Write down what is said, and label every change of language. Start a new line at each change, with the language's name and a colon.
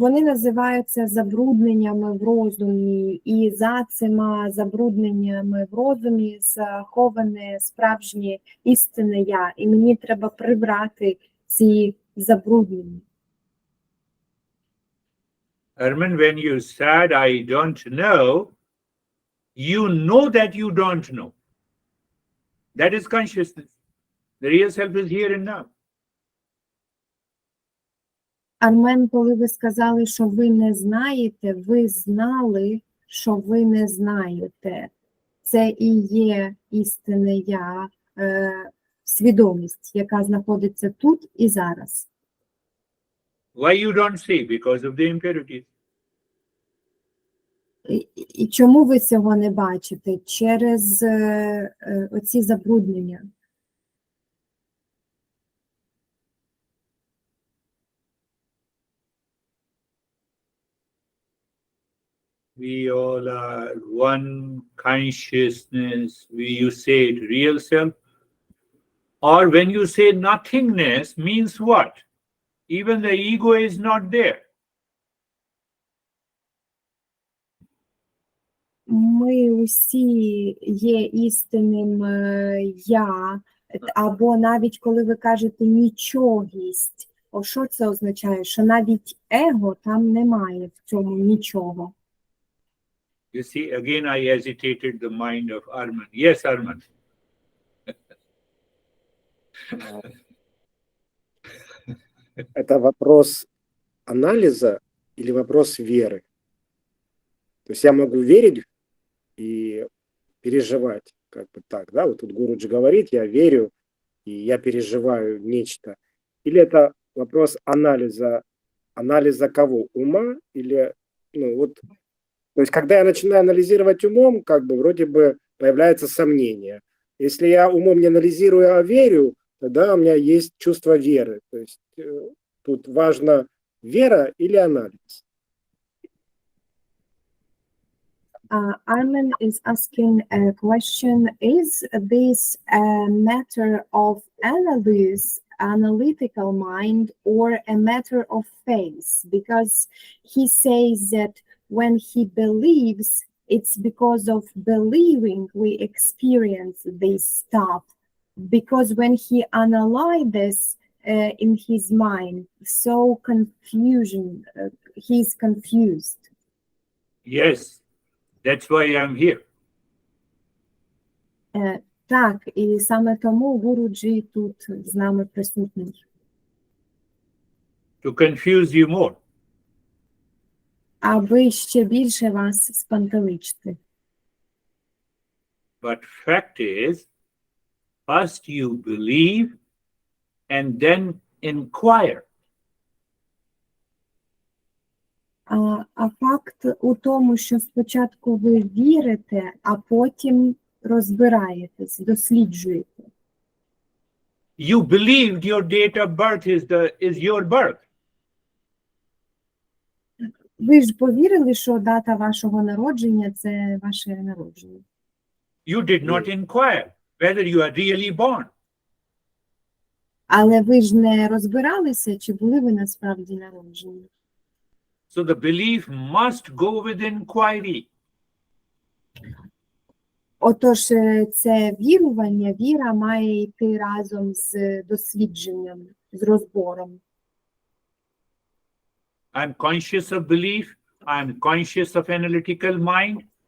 Ukrainian: Вони називаються забрудненнями в розумі, і за цими забрудненнями в розумі заховане справжнє істинне я, і мені треба прибрати ці забруднення.
English: Herman, when you said, I don't know, you know that you don't know. That is consciousness. The real self is here and now.
Ukrainian: Армен, коли ви сказали, що ви не знаєте, ви знали, що ви не знаєте. Це і є істинне я, свідомість, яка знаходиться тут і зараз.
English: Why you don't see? Because of the impurities.
Ukrainian: І чому ви цього не бачите? Через оці забруднення.
English: We all are one consciousness. You say it real self. Or when you say nothingness means what? Even the ego is not there.
Ukrainian: Ми усі є істинним я, або навіть коли ви кажете нічогість, що це означає? Що навіть его там немає в цьому нічого.
English: You see, again I agitated the mind of Arman. Yes, Arman.
Russian: Это вопрос анализа или вопрос веры? То есть я могу верить и переживать, как бы так, да? Вот тут Гуруджи говорит, я верю и я переживаю нечто. Или это вопрос анализа кого? Ума или, ну вот, то есть когда я начинаю анализировать умом, как бы вроде бы появляется сомнение. Если я умом не анализирую, а верю, тогда у меня есть чувство веры. То есть тут важно вера или анализ.
English: Armin is asking a question, is this a matter of analytical mind, or a matter of faith? Because he says that when he believes, it's because of believing we experience this stuff. Because when he analyzes in his mind, so confusion, he's confused. Yes. That's why I'm here.
Ukrainian: Так, і саме тому Гуруджі тут з нами присутній.
English: To confuse you more.
Ukrainian: Аби ще більше вас спантеличити.
English: But fact is, first you believe and then inquire.
Ukrainian: А факт у тому, що спочатку ви вірите, а потім розбираєтесь, досліджуєте.
English: You believed your date of birth is your birth.
Ukrainian: Ви ж повірили, що дата вашого народження – це ваше народження.
English: You did not inquire whether you are really born.
Ukrainian: Але ви ж не розбиралися, чи були ви насправді народжені.
English: So the belief must go with inquiry.
Ukrainian: Отож, це вірування, віра має йти разом з дослідженням, з розбором.
English: I'm conscious of belief. I'm conscious of analytical mind.